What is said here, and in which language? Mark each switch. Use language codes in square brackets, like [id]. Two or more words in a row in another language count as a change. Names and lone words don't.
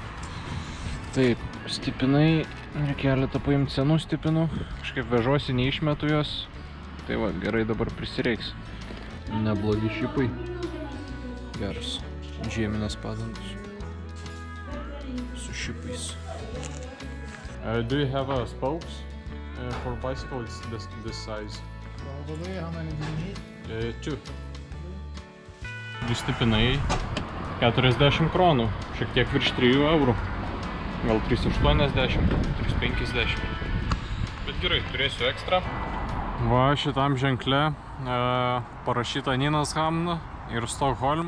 [lt] Taip, stipinai, keletą paimti senų stipinų, kažkaip vežuosi, neišmetu jos. Tai va, gerai dabar prisireiks. Neblogi šipai. Geras. Žieminės padangos. Su šipais. [en] Do you have a spokes for bicycle? It's this size. Probably. How many do you need? [lt] 2. 2 stipinai 40 kronų. Šiek tiek virš 3 eurų. Gal 3,80, 3,50. Bet gerai, turėsiu ekstra. Va, šitam ženkle parašyta Nynäshamn ir Stokholm.